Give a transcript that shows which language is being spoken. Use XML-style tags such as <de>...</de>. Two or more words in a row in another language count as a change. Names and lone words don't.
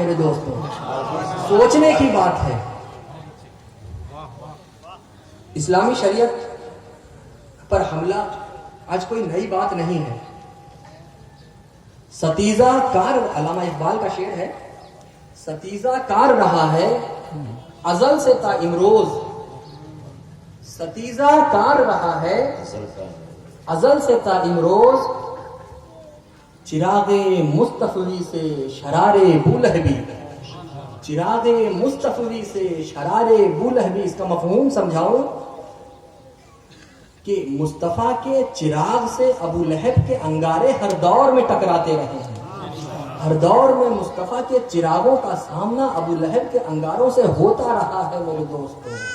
<ur>میرے دوستوں سوچنے کی بات ہے. اسلامی شریعت پر حملہ آج کوئی نئی بات نہیں ہے. ستیزہ کار, علامہ اقبال کا شعر ہے, ستیزہ کار رہا ہے ازل سے تا امروز, ستیزہ کار رہا ہے ازل سے تا امروز, چراغ مصطفی سے شرار بولہبی, چراغ مصطفی سے شرار بولہبی. اس کا مفہوم سمجھاؤں کہ مصطفیٰ کے چراغ سے ابو لہب کے انگارے ہر دور میں ٹکراتے رہے ہیں. ہر دور میں مصطفیٰ کے چراغوں کا سامنا ابو لہب کے انگاروں سے ہوتا رہا ہے میرے دوستوں.</ur>